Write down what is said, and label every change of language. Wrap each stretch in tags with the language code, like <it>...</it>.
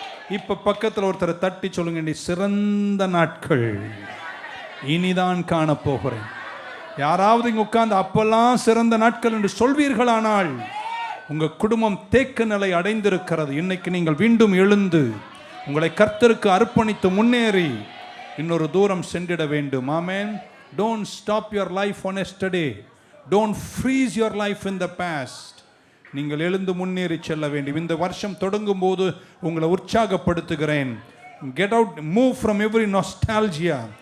<ta>இப்ப பக்கத்தில் ஒருத்தரை தட்டி சொல்லுங்க, நீ சிறந்த நாட்கள் இனிதான் காண போகிறேன். யாராவது இங்க உட்கார்ந்து அப்பெல்லாம் சிறந்த நாட்கள் என்று சொல்வீர்களானால் உங்க குடும்பம் தேக்க நிலை அடைந்திருக்கிறது. இன்னைக்கு நீங்கள் மீண்டும் எழுந்து உங்களை கர்த்தருக்கு அர்ப்பணித்து முன்னேறி இன்னொரு தூரம் சென்றிட வேண்டும். ஆமென்.</ta> <en>Don't stop your life on yesterday. Don't freeze your life in the past.</en> <ta>நீங்கள் எழுந்து முன்னேறி செல்ல வேண்டும். இந்த வருஷம் தொடங்கும் போது உங்களை உற்சாகப்படுத்துகிறேன்.</ta> <en>Get out, move from every nostalgia.</en>